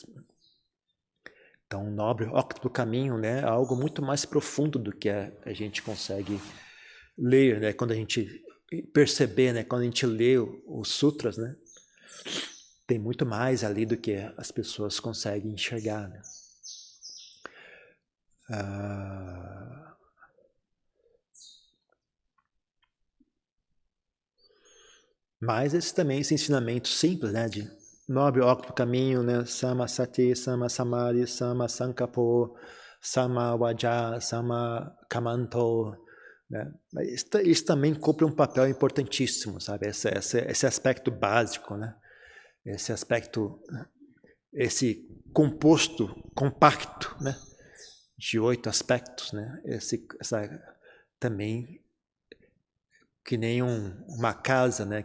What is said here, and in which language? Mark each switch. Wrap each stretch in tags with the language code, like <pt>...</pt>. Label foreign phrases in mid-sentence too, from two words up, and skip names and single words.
<pt>Então, o nobre óctuplo caminho, né, é algo muito mais profundo do que a gente consegue ler, né, quando a gente perceber, né, quando a gente lê os sutras, né, tem muito mais ali do que as pessoas conseguem enxergar, né. Mas esse ensinamento simples, né, de nobre óctuplo caminho, né,</pt> <pi>sama sati, sama samadhi, sama sankapo, sama vaja, sama kamanto,</pi> <pt>né? Isso também cumpre um papel importantíssimo, sabe? Esse aspecto básico, né? Esse aspecto, esse composto compacto, né? De 8 aspectos, né? Também que nem uma casa, né?</pt>